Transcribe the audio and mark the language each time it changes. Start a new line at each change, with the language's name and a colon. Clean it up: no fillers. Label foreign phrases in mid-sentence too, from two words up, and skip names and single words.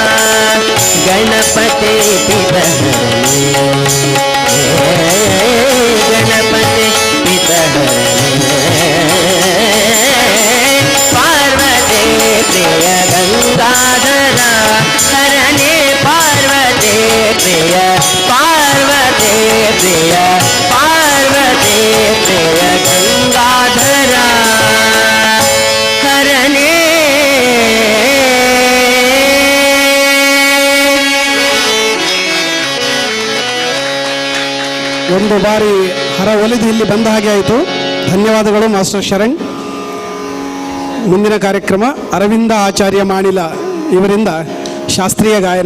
Sanskrit: गणपति पितहरणे गणपति पितहरणे पार्वते प्रिय गंगाधरा हरणे पार्वते प्रिय पार्वते प्रिय पार्वते प्रिय गंगाधरा हरणे
Kannada: ಒಂದು ಬಾರಿ ಹರ ಒಲಿದು ಇಲ್ಲಿ ಬಂದ ಹಾಗೆ ಆಯಿತು. ಧನ್ಯವಾದಗಳು ಮಾಸ್ಟರ್ ಶರಣ್. ಮುಂದಿನ ಕಾರ್ಯಕ್ರಮ ಅರವಿಂದ ಆಚಾರ್ಯ ಮಾಣಿಲ ಇವರಿಂದ ಶಾಸ್ತ್ರೀಯ ಗಾಯನ.